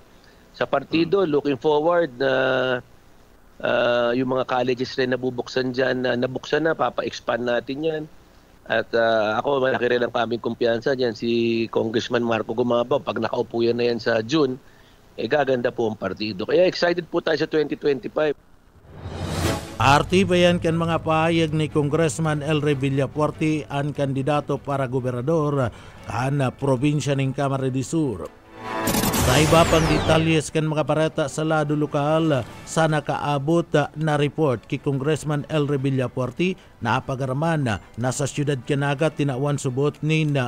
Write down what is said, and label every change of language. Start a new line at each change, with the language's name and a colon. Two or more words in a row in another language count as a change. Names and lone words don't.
Filipino: Sa partido,
English: looking forward
Filipino: na yung mga colleges rin nabubuksan dyan, nabuksan na, papa-expand natin yan. At ako, malaki rin ang kaming kumpiyansa dyan. Si Congressman Marco Gumabaw, pag nakaupo yan na yan sa June, gaganda po ang partido. Kaya excited po tayo sa 2025.
Bikol: Arti bayan kan mga pahayag ni Congressman Elre Villapuerte ang kandidato para gobernador kan probinsya ng Cámara de Sur. Sa iba pang detalyes kan mga barata sa lado lokal, sa nakaabot na report kay Congressman Elre Villapuerte na apagaraman na sa siyudad Canaga tinawan subot ni